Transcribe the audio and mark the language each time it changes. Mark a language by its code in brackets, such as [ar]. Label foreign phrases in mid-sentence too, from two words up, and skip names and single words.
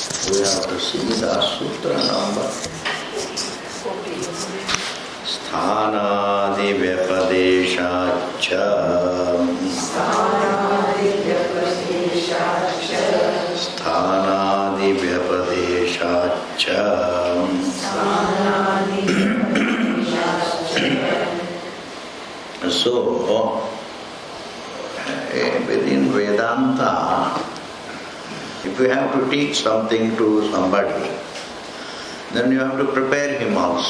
[en] We have to see the sutra number. [sa] स्थानादि व्यपदेशाच्च. स्थानादि व्यपदेशाच्च. [en] So, within Vedanta, if you have to teach something to somebody, then you have to prepare him also.